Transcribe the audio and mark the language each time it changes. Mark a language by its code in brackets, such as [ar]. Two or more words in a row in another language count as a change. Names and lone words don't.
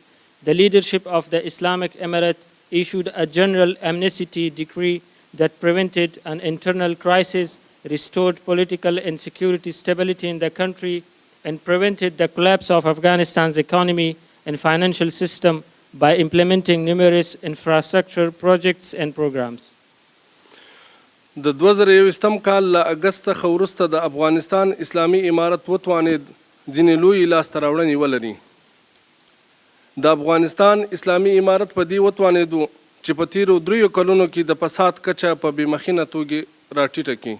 [en] The leadership of the Islamic Emirate issued a general amnesty decree that prevented an internal crisis, restored political and security stability in the country, and prevented the collapse of Afghanistan's economy and financial system by implementing numerous infrastructure projects and programs. [ps] د 2021 کال له اگست څخه وروسته د افغانستان اسلامي امارت وتوانید ځینې لوی لاسته راوړنې ولري. د افغانستان اسلامي امارت په دې وتوانېدو چې په تیرو 3 کلونو کې د فساد کچه په بېمخینه توګه راټیټه کړي.